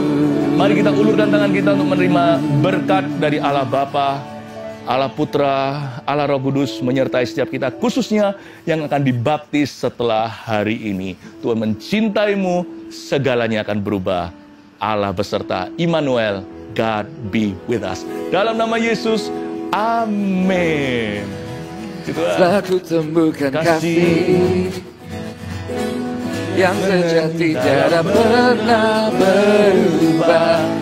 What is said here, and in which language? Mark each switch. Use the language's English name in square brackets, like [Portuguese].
[Indonesian] Mari kita ulurkan tangan kita untuk menerima berkat dari Allah Bapa, Allah Putra, Allah Roh Kudus menyertai setiap kita, khususnya yang akan dibaptis setelah hari ini. Tuhan mencintaimu, segalanya akan berubah. Allah beserta, Immanuel, [English] God be with us. [Indonesian] Dalam nama Yesus, amin. Telah ku temukan kasih yang sejati tidak pernah berubah.